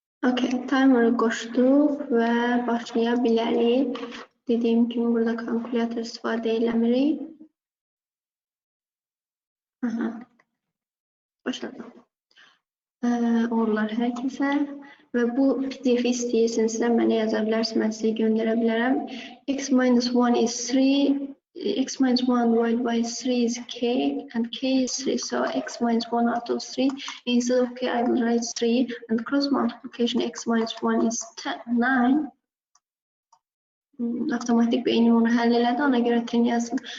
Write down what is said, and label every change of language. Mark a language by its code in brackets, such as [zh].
[az] Okay, timerı qoşduq və başlaya bilərik. Dediyim kimi burada kalkulyator istifadə eləmirik. Başladım. Olar hər kəsə. Və bu PDF istəyirsinizsə mənə yaza bilərsiniz, mən sizə göndərə bilərəm. [en] X minus 1 is 3, X minus 1 divided by 3 is K, and K is 3, so X minus 1 out of 3, instead of K I will write 3, and cross multiplication X minus 1 is 9. [az] Avtomatik beynim onu həll elədi, ona görə 10 yazdım.